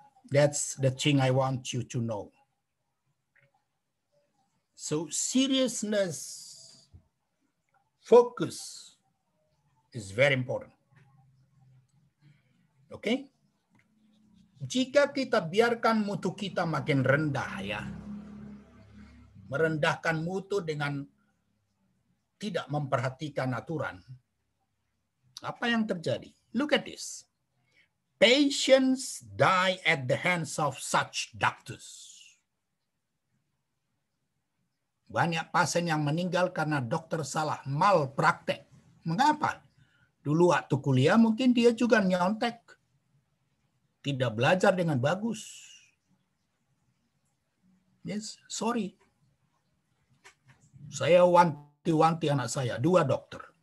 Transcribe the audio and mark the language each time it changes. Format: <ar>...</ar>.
<en>That's the thing I want you to know. So seriousness, focus is very important. Oke? Okay?</en> <id>Jika kita biarkan mutu kita makin rendah ya, merendahkan mutu dengan tidak memperhatikan aturan, apa yang terjadi?</id> <en>Look at this. Patients die at the hands of such doctors.</en> <id>Banyak pasien yang meninggal karena dokter salah malpraktek. Mengapa? Dulu waktu kuliah mungkin dia juga nyontek. Tidak belajar dengan bagus.</id> <en>Yes, sorry.</en> <id>Saya wanti-wanti anak saya, 2 dokter.</id>